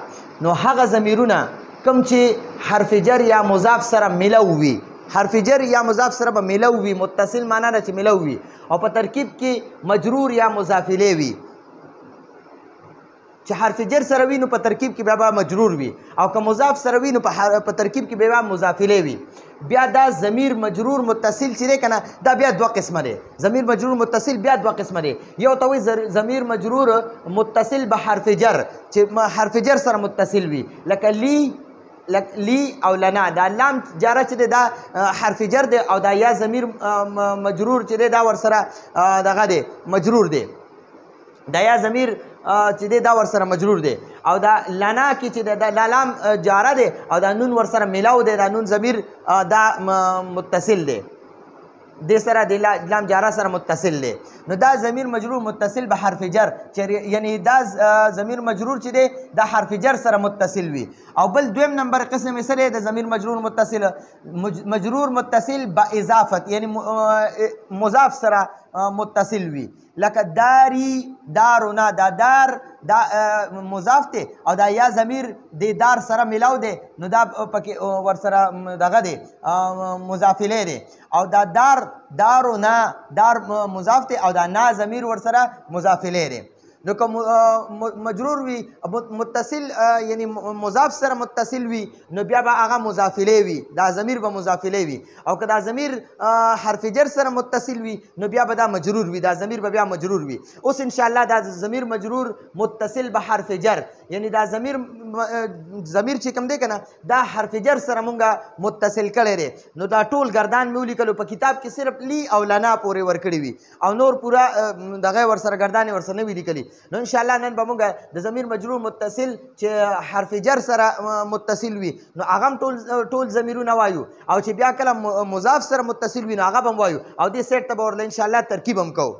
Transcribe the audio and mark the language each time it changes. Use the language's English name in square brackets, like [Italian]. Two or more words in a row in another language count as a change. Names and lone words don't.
[Pashto] نو هغه ضمیرونه کوم چې حرف جر یا مضاف سره ملو وي، حرف جر یا مضاف سره به ملو وي، متصل معنا ده چې ملو وي، او په ترکیب کې مجرور یا مضاف الیه وي. چې حرف جر سره وي نو په ترکیب کې بیا مجرور وي، او که مضاف سره وي نو په ترکیب کې بیا مضاف الیه وي. بیا دا ضمیر مجرور متصل چې دی که نه دا بیا دوه قسمه دی. ضمیر مجرور متصل بیا دوه قسمه دی. یو ته وایي ضمیر مجرور متصل به حرف جر چې حرف جر سره متصل وي، لکه لی او لنا. دا لام جاره چې دی دا حرف جر دی، او دا یا ضمیر مجرور چې دی دا ورسره دغه دی مجرور دی. دا یا ضمیر چې دی دا ورسره مجرور دی، او دا لنا کې چې دا لام جاره دی او دا نون ورسره ملاو دی، دا نون ضمیر دا متصل دی، دې سره د لام جاره سره متصل دی. نو دا ضمیر مجرور متصل به حرف جر، یعنی دا ضمیر مجرور چې دی دا حرف جر سره متصل وي. او بل دویم نمبر قسم یې څه دی د ضمیر مجرور متصل؟ مجرور متصل با اضافت، یعنی مضاف سره متصل وي، لکه داری دارونا. دا دار دا مضاف دی او دا یا ضمیر د دار سره ملاو دی، نو دا پکې ورسره دغه دی مضاف الیه دی. او دا دار دارونا دار مضاف دی، او دا نا ضمیر ورسره مضاف الیه دی. نو که مجرور وي متصل یعنی مضاف سره متصل وي نو بیا به هغه مضاف الیه وي، دا ضمیر به مضاف الیه وي. او که دا ضمیر حرف جر سره متصل وي نو بیا به دا مجرور وي، دا ضمیر به بیا مجرور وي. اوس انشاءالله دا ضمیر مجرور متصل به حرف جر، یعنی دا ضمیر چې کوم دی که نه دا حرف جر سره مونږه متصل کړی دی. نو دا ټول ګردان مې ولیکلو په کتاب کې صرف لی او لنا پورې ورکړي وي، او نور پوره دغه ورسره ګردانې ورسره نه وي لیکلي. نو انشاءالله نن به مونږ د ضمیر مجرور متصل چې حرف جر سره متصل وي نو هغه هم ټول ضمیرونه وایو، او چې بیا کله مضاف سره متصل وي نو هغه به هم وایو، او دې سیټ ته به ورله انشاءالله ترکیب هم کوو.